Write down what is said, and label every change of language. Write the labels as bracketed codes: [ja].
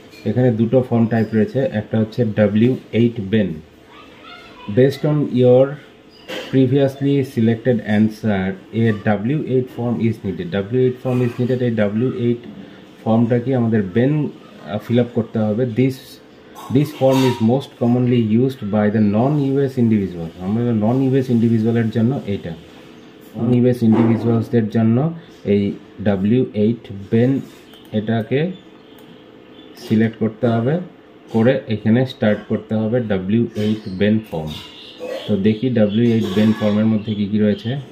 [bn] এখানে দুটো form type রয়েছে, একটা হচ্ছে W8 Ben. [en] Based on your previously selected answer, a W8 form is needed. W8 form is needed. [bn] এই W8 ফর্মটা কি আমাদের বেন ফিল আপ করতে হবে। [en] This form is most commonly used by the non-US individual. [bn] আমাদের non-US ইন্ডিভিজুয়ালের জন্য এইটা, non-US ইন্ডিভিজুয়ালসদের জন্য এই W8 বেন, এটাকে সিলেক্ট করতে হবে, করে এখানে স্টার্ট করতে হবে W8 বেন ফর্ম। তো দেখি W8 বেন ফর্মের মধ্যে কী কী রয়েছে।